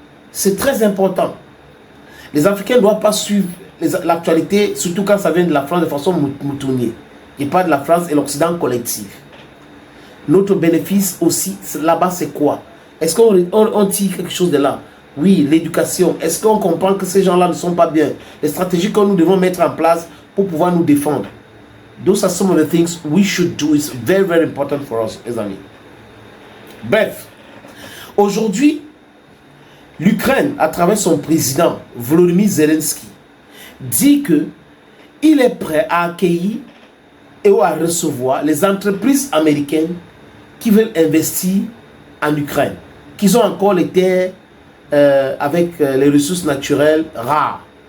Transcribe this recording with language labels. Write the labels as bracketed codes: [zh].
[fr] C'est très important. Les Africains ne doivent pas suivre l'actualité, surtout quand ça vient de la France de façon moutonnière. Et pas de la France et l'Occident collectif. Notre bénéfice aussi, là-bas, c'est quoi? Est-ce qu'on tire quelque chose de là? Oui, l'éducation. Est-ce qu'on comprend que ces gens-là ne sont pas bien? Les stratégies que nous devons mettre en place pour pouvoir nous défendre. [en] Those are some of the things we should do. It's very, very important for us, [fr] les amis. Bref, aujourd'hui, l'Ukraine, à travers son président, Volodymyr Zelensky, dit que il est prêt à accueillir et à recevoir les entreprises américaines qui veulent investir en Ukraine, qui ont encore les terres avec les ressources naturelles rares.